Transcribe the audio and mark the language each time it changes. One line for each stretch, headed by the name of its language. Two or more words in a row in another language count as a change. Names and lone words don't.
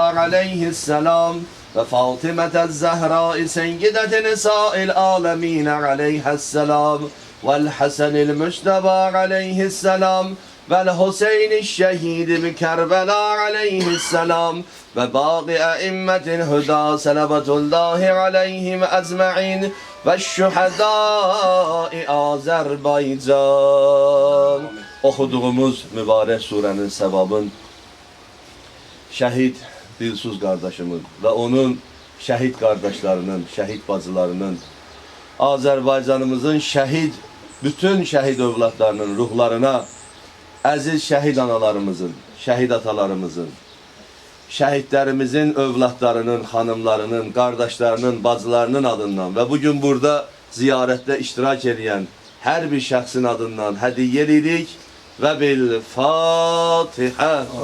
Arabic: عليه السلام وفاطمة الزهراء سيدة نساء العالمين عليها السلام والحسن المجتبى عليه السلام والحسين الشهيد بكربلاء عليه السلام وباقي أئمة الهدى صلوات الله عليهم أجمعين والشهداء Azerbaycan.
Azerbaijani: Okuduğumuz mübarek surenin sevabın şehit Dilsuz kardeşimin ve onun şehit kardeşlerinin, şehit bacılarının, Azerbaycanımızın şehit, bütün şehit evlatlarının ruhlarına, aziz şehit analarımızın, şehit atalarımızın, şehitlerimizin evlatlarının, hanımlarının, kardeşlerinin, bacılarının adından ve bugün burada ziyarette iştirak eden her bir şahsın adından hediye edirik ve
Arabic: بالفاتحة.